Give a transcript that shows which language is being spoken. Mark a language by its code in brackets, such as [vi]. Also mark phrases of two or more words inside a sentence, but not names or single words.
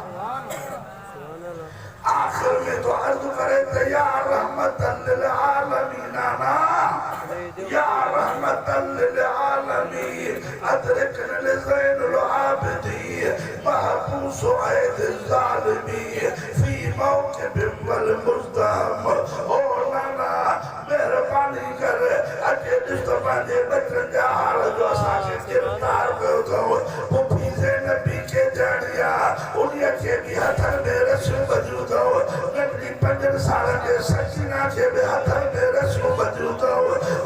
[sd] आखिर में तो अर्ज़ करे त [ar] يا رحمة للعالمين ना يا رحمة للعالمين أدركن زين العابدين محبوس أيدي الظالمين في موكب والمزدحم. [sd] ओ नाना मेहरबानी कर अॼु ॾिस त पंहिंजे बचनि जा हाल जो असांखे गिरफ़्तार कयो अथऊं पुफी ज़ैनबी खे ॼाणी आहे उन्हीअ खे बि हथनि में रसियूं ॿधियूं अथऊं नंढी 5 सालनि जे सकीना खे बि हथनि में रसियूं ॿधियूं अथऊं।